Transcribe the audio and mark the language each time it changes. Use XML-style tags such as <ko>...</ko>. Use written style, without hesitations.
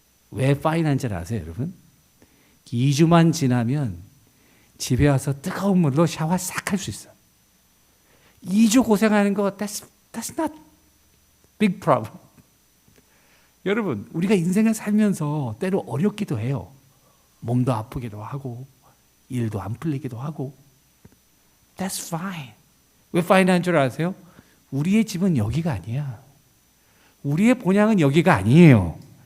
<ko>왜 fine한 줄 아세요, 여러분? 2주만 지나면 집에 와서 뜨거운 물로 샤워 싹 할 수 있어. 2주 고생하는 거</ko> <en>that's not big problem.</en> <ko>여러분, 우리가 인생을 살면서 때로 어렵기도 해요. 몸도 아프기도 하고 일도 안 풀리기도 하고.</ko> <en>That's fine.</en> <ko>왜 fine한 줄 아세요? 우리의 집은 여기가 아니야. 우리의 본향은 여기가 아니에요.</ko>